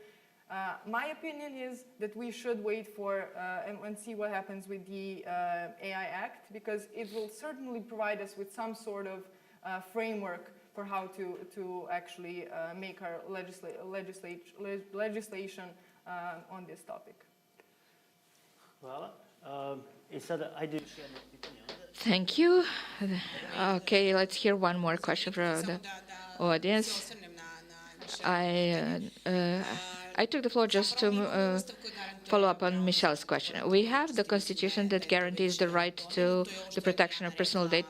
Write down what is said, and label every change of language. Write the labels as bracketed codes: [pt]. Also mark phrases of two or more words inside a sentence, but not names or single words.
[en] My opinion is that we should wait for and see what happens with the AI Act, because it will certainly provide us with some sort of framework for how to actually make our legislation on this topic. [sr] Hvala. I sada, ajde još jedno pitanje. [en] Thank you. Okay, let's hear one more question from the audience. I took the floor just to follow up on Michelle's question. We have the Constitution that guarantees the right to the protection of personal data.